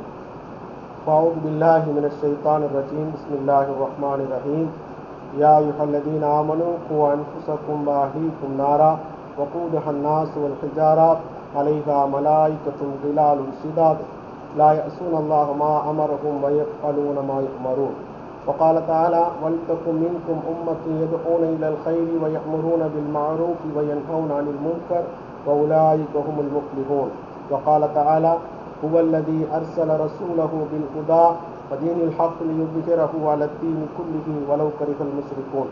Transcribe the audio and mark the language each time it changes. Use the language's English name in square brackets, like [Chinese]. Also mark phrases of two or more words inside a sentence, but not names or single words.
[Arabic] فأعوذ بالله من الشيطان الرجيم. بسم الله الرحمن الرحيم. يا أيها الذين آمنوا قوا أنفسكم وأهليكم نارا وقودها الناس والحجارة عليها ملائكة غلاظ شداد لا يعصون الله ما أمرهم ويفعلون ما يؤمرون. وقال تعالى ولتكن منكم أمة يدعون إلى الخير ويأمرون بالمعروف وينهون عن المنكر وأولئك هم المفلحون. وقال تعالى هو الذي أرسل رسوله بالهدى ودين الحق ليظهره على الدين كله ولو كره المشركون.